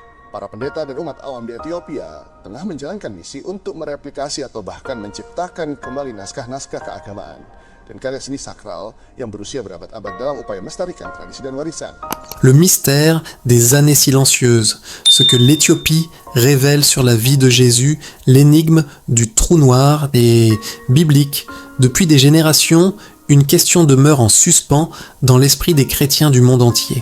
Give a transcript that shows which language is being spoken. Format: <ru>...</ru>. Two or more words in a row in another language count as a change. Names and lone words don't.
<id>Para pendeta dan umat awam di Ethiopia tengah menjalankan misi untuk mereplikasi atau bahkan menciptakan kembali naskah-naskah keagamaan dan karya seni sakral yang berusia berabad-abad dalam upaya melestarikan tradisi dan warisan.</id> <fr>Le mystère des années silencieuses, ce que l'Éthiopie révèle sur la vie de Jésus, l'énigme du trou noir et biblique. Depuis des générations, une question demeure en suspens dans l'esprit des chrétiens du monde entier.</fr>